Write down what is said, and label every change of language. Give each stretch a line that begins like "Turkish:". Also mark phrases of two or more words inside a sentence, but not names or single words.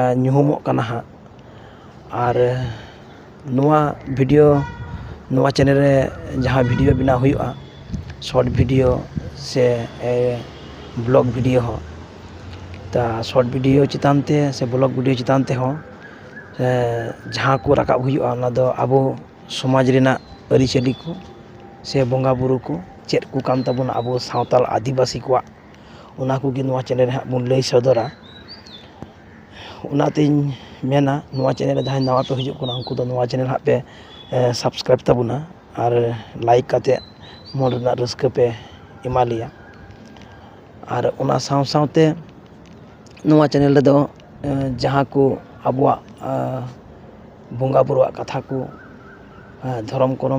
Santali: ñuhumोग कना हा और नुआ वीडियो नुआ चैनल रे जहाँ वीडियो बना हुआ
English: short video
Santali: से
English: blog video
Santali: हो ता
English: short video
Santali: चितानते से
English: blog video
Santali: चितानते हो जहाँ को रकाब हुआ ना दो आबो समाज रेना अरिचली को से बंगा बुरु को चेक को कान तबन आबो सावताल आदिवासी को उना को गे नुआ चैनल रे बुन लई सदरा उनातिन मेना नुआ चैनल जहाँ नवा पे हिजुग कना उनको नुआ चैनल हाँ पे सब्सक्राइब तबना और लाइक काते मन रना रस्का पे एमा लिया और उना साव सावते नुआ चैनल रे दो जहाँ को आबुआ बंगा बुरुआ कथा को धर्म करम